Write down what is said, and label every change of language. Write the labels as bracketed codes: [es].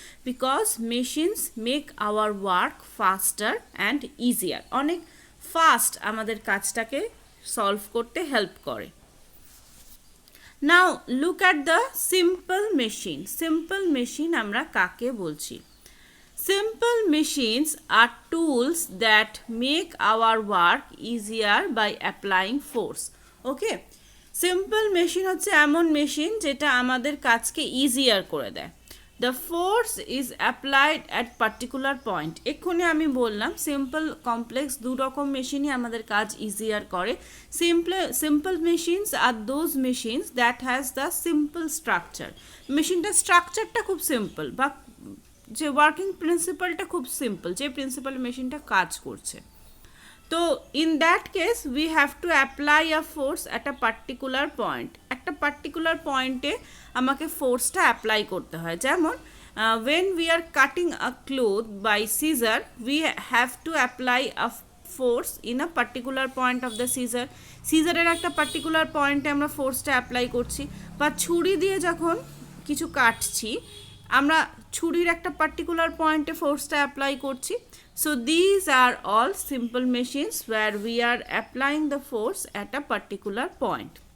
[en] Because machines make our work faster and easier. [bn] অনেক fast আমাদের কাজটাকে সলভ করতে হেল্প করে। [en] Now look at the simple machine. Simple machine [bn] আমরা কাকে বলছি? [en] Simple machines are tools that make our work easier by applying force. Okay? [bn] Simple machine হচ্ছে এমন মেশিন যেটা আমাদের কাজকে ইজিয়ার করে দেয়। [en] The force is applied at particular point. [bn] এক্ষুনি আমি বললাম সিম্পল কমপ্লেক্স দু রকম মেশিনই আমাদের কাজ ইজিয়ার করে। [en] Simple machines আর those machines that has the simple structure. [bn] মেশিনটার স্ট্রাকচারটা খুব সিম্পল, বা যে ওয়ার্কিং প্রিন্সিপালটা খুব সিম্পল, যে প্রিন্সিপাল মেশিনটা কাজ করছে। [en] তো in that case we have to apply a force at a particular point. [bn] একটা পার্টিকুলার পয়েন্টে আমাকে ফোর্সটা অ্যাপ্লাই করতে হয়। যেমন [en] when we are cutting a cloth by scissor we have to apply a force in a particular point of the scissor. [bn] সিজারের একটা particular পয়েন্টে আমরা ফোর্সটা apply করছি। বা ছুরি দিয়ে যখন কিছু কাটছি আমরা ছুরির একটা পার্টিকুলার পয়েন্টে ফোর্সটা অ্যাপ্লাই করছি। [en] So these are all simple machines where we are applying the force at a particular point.